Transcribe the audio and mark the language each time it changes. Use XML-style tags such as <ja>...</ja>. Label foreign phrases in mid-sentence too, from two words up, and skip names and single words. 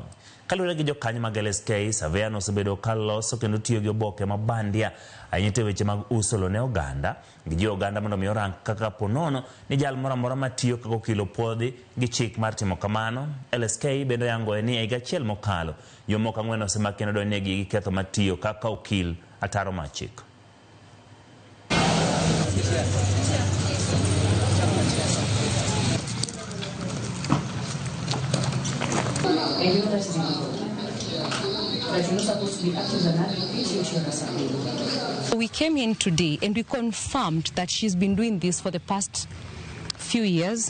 <luo>Kaluwore gi jokanyo mag LSK, surveyor no osebedo ka loso kendo tiyo gi oboke mabandia ahinya weche mag uso lo ne oganda gi jo oganda mondo mi orang kaka ponono ni jal moro amora matiyo kaka okil opwodhi gi chik mar timo kamano. LSK bende yango ni higa achiel mokalo jomoko 4 osemaki kendo donegi gi ketho matiyo kaka okil ataro mar chik.</luo> <en>We came in today and we confirmed that she's been doing this for the past few years.</en>